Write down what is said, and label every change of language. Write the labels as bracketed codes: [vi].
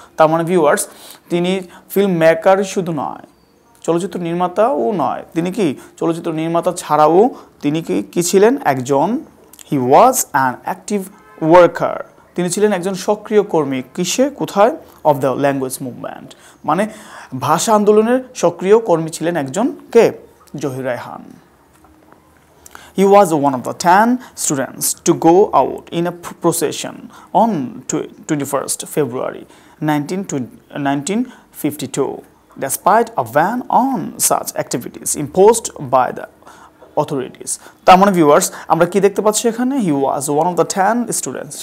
[bn] তার মানে ভিউয়ার্স, তিনি ফিল্ম মেকার শুধু নয়, চলচ্চিত্র নির্মাতাও নয়, তিনি কি চলচ্চিত্র নির্মাতা ছাড়াও তিনি কি ছিলেন একজন [en] He was an active worker. [bn] তিনি ছিলেন একজন সক্রিয় কর্মী। কোথায় [en] of the language movement [bn] মানে ভাষা আন্দোলনের সক্রিয় কর্মী ছিলেন একজন কে Zahir Raihan. [en] He was one of the 10 students to go out in a procession on 21st February 1952. Despite a ban on such activities imposed by the authorities. [bn] তার মানে ভিউয়ার্স, আমরা কি দেখতে পাচ্ছি এখানে [en] He was one of the 10 students.